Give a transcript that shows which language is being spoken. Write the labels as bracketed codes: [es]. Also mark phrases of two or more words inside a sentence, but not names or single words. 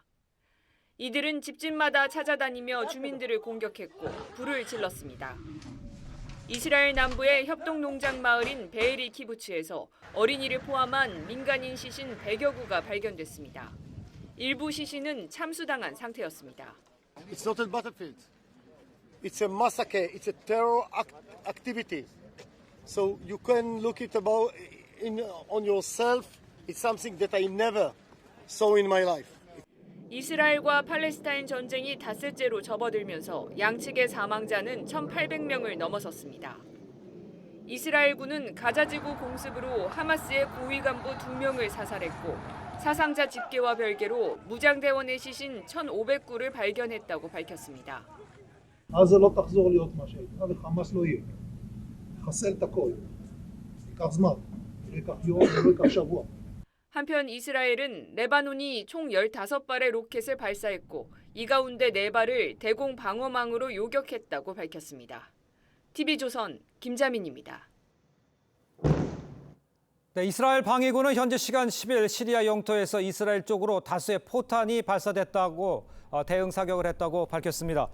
[ko] 이들은 집집마다 찾아다니며 주민들을 공격했고 불을 질렀습니다. 이스라엘 남부의 협동농장 마을인 베에리 키부츠에서 어린이를 포함한 민간인 시신 100여 구가 발견됐습니다. 일부 시신은 참수당한 상태였습니다. [en] It's not a battlefield. It's a massacre. It's a terror activity. So you can look it about on yourself. It's something that I never saw in my life. [ko] 이스라엘과 팔레스타인 전쟁이 닷새째로 접어들면서 양측의 사망자는 1,800명을 넘어섰습니다. 이스라엘군은 가자지구 공습으로 하마스의 고위 간부 2명을 사살했고 사상자 집계와 별개로 무장대원의 시신 1,500구를 발견했다고 밝혔습니다. [he] עזה לא תחזור להיות מה שהייתה וחמאס לא יהיה. נחסל את הכל. ייקח זמן. לא ייקח יום ולא ייקח שבוע. [ko] 한편 이스라엘은 레바논이 총 15발의 로켓을 발사했고 이 가운데 4발을 대공 방어망으로 요격했다고 밝혔습니다. TV조선 김자민입니다. 네, 이스라엘 방위군은 현지 시간 10일 시리아 영토에서 이스라엘 쪽으로 다수의 포탄이 발사됐다고 대응 사격을 했다고 밝혔습니다.